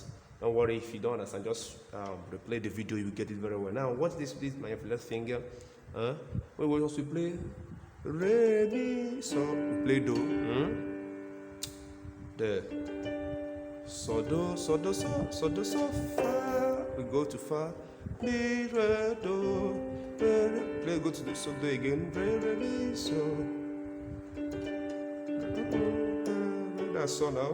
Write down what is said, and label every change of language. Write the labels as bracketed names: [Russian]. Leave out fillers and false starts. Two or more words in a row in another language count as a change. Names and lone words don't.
[English] Don't worry if you don't understand. Just replay the video. You will get it very well. Now, watch this, please. My left finger. When we also play re mi so, we play do. There. So do so fa. We go to fa. Mi re do. Re. Play go to the so do again. Re mi so. That's so now.